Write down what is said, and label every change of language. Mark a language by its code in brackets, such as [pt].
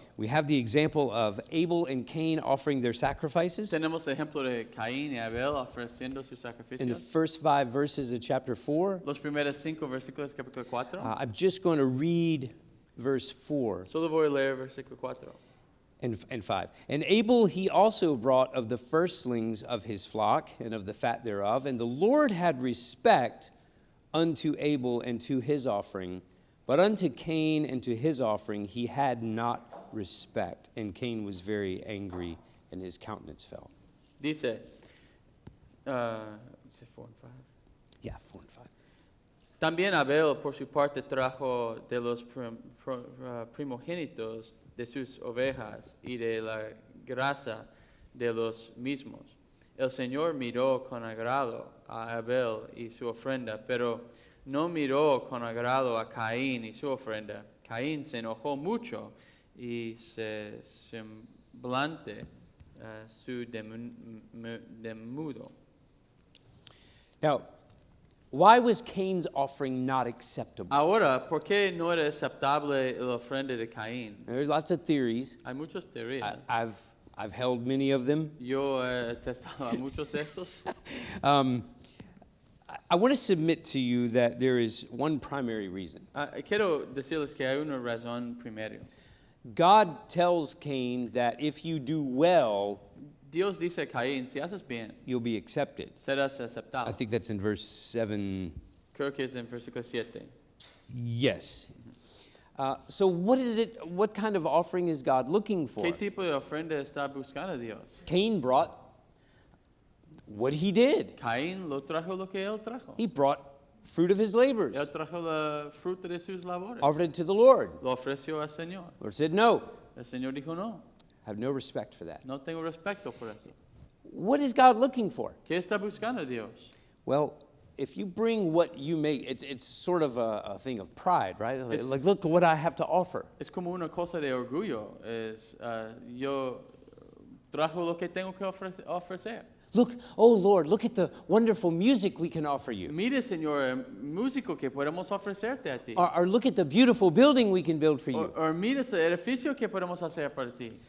[en] We have the example of Abel and Cain offering their sacrifices. [es] Tenemos el ejemplo de Caín y Abel ofreciendo sus [en] In the [es] sacrificios. [en] first 5 verses of chapter 4, [es] Los primeros 5 versículos del capítulo 4. [en] I'm just going to read verse 4 [es] Solo voy a leer versículo 4. [en] and 5. And Abel he also brought of the firstlings of his flock and of the fat thereof. And the Lord had respect unto Abel and to his offering, but unto Cain and to his offering he had not respect. And Cain was very angry, and his countenance fell. Dice, 4 and 5. Yeah, 4 and 5. [es] También Abel, por su parte, trajo de los primogénitos de sus ovejas y de la grasa de los mismos. El Señor miró con agrado a Abel y su ofrenda, pero no miró con agrado a Caín y su ofrenda. Caín se enojó mucho y su semblante su demudo. [en] Now, why was Cain's offering not acceptable? [es] Ahora, ¿por qué no era aceptable la ofrenda de Caín? [en] There's lots of theories. [es] Hay muchas teorías. [en] I've held many of them. [es] Yo he testado a muchos de estos. [en] I want to submit to you that there is one primary reason. [es] Quiero decirles que hay una razón primero. [en] God tells Cain that if you do well, [es] Dios dice a Caín, si haces bien, [en] you'll be accepted. [es] serás aceptado. [en] I think that's in verse 7. [es] Creo que es en versículo 7. [en] Yes. So what is it? What kind of offering is God looking for? [es] ¿Qué tipo de ofrenda está buscando Dios? [en] Cain brought what he did. [es] Caín lo trajo lo que él trajo. [en] He brought fruit of his labors, [es] Él trajo la fruta de sus labores. [en] offered it to the Lord. [es] Lo ofreció al Señor. [en] Lord said, no, [es] El Señor dijo no. [en] I have no respect for that. [es] No tengo respeto por eso. [en] What is God looking for? [es] ¿Qué está buscando Dios? [en] Well, if you bring what you make, it's sort of a thing of pride, right? Like, look what I have to offer. [es] Es como una cosa de orgullo. Yo trajo lo que tengo que ofrecer. [en] Look, oh Lord, look at the wonderful music we can offer you. [es] Mire, Señor, músico que podemos ofrecerte a ti. [en] Or look at the beautiful building we can build for you. [es] O mire ese edificio que podemos hacer para ti.